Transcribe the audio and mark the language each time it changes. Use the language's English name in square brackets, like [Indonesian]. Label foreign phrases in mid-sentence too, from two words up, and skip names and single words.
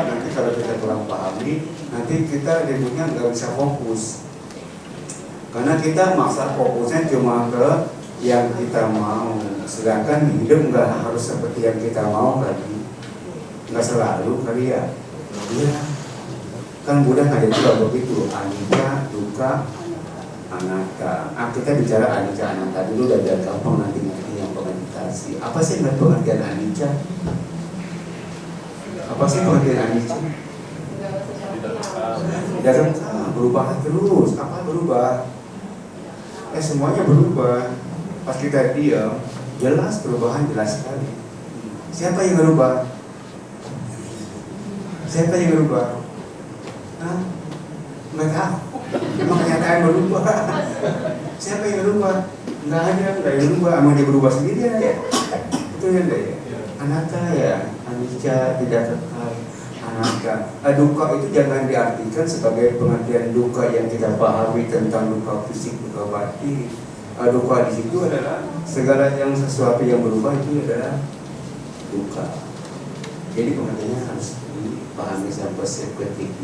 [Indonesian] Nanti kalau kita kurang pahami, nanti kita ributnya nggak bisa fokus. Karena kita maksa fokusnya cuma ke yang kita mau. Sedangkan hidup nggak harus seperti yang kita mau kali. Nggak selalu kali ya. Iya. Kan Buddha ngajarin juga begitu. [Pali] Anicca, dukkha, anatta. [Indonesian] Kita bicara [Pali] anicca, anatta [Indonesian] dulu dan biar gampang nanti yang meditasi. Apa sih pengertian anicca? Apa sih pengertian anicca? Tidak berubah terus. Apa berubah? Semuanya berubah. Pas kita diam, jelas perubahan jelas sekali. Siapa yang berubah? Siapa yang berubah? Nggak tahu. Emang kenyataan berubah. Siapa yang berubah? Nggak ada yang berubah. Emang dia berubah sendiri ya? Itu yang ya. Anatta ya, anicca tidak kekal. Anatta. Dukkha itu jangan diartikan sebagai pengertian dukkha yang kita pahami tentang dukkha fisik, dukkha batin. Dukkha di situ adalah segala yang sesuatu yang berubah itu adalah dukkha. Jadi pengertiannya harus dipahami sampai seperti itu.